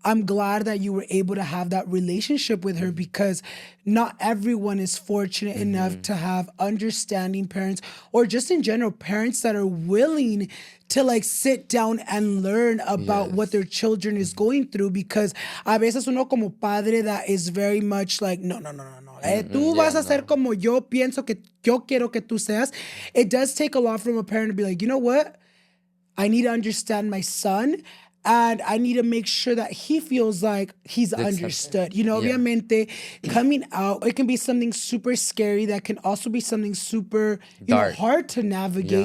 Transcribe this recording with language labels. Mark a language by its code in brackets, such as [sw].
[en] I'm glad that you were able to have that relationship with her because not everyone is fortunate enough to have understanding parents or just in general parents that are willing to like sit down and learn about what their children is going through, because [es] a veces uno como padre [en] that is very much like, no. [es] Tú vas a ser como yo pienso que yo quiero que tú seas. [en] It does take a lot from a parent to be like, you know what? I need to understand my son. And I need to make sure that he feels like he's understood. Obviamente, coming out, it can be something super scary that can also be something super hard to navigate.